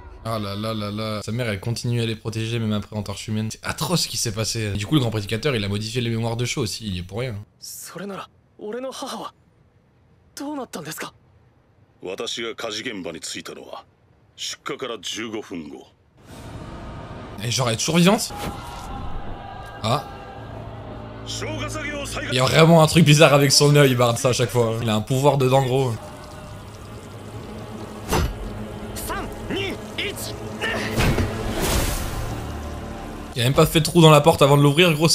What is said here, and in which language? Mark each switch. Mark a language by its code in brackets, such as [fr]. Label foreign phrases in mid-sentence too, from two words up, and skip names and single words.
[fr] Ah là là là là. Sa mère, elle continue à les protéger même après en torche humaine. C'est atroce ce qui s'est passé. Du coup, le grand prédicateur, il a modifié les mémoires de Shaw aussi. Il est pour rien. [ja] それなら俺の母はどうなったんですか。私が火事現場に着いたのは出火から15分後。 [fr] Et genre, elle est toujours vivante? Ah. Il y a vraiment un truc bizarre avec son œil, Bard, ça à chaque fois. Il a un pouvoir dedans, gros. Il a même pas fait de trou dans la porte avant de l'ouvrir, gros.